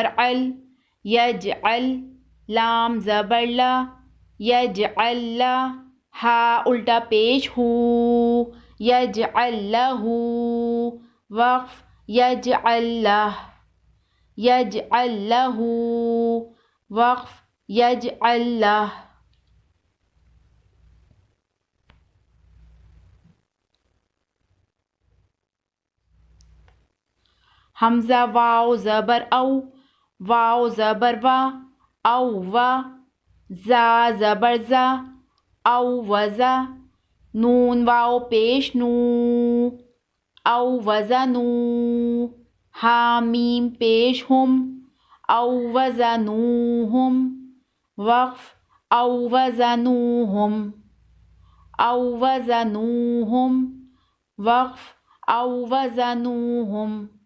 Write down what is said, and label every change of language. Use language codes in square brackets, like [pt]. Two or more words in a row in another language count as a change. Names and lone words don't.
[ur] عل، یجعل لام زبر لا، یجعل لا، ہا الٹا پیش ہو، یجعل لہ، وقف یجعل لہ، یجعل لہ، وقف یجعل لہ۔ حمزہ واو زبر او، واو زبر وا، او وا، زا زبر زا، او وزا، نون واو پیش نو، او وزنو، ہا میم پیش ہم، او وزنوہم، وقف او وزنوہم، او وزنوہم، وقف او وزنوہم۔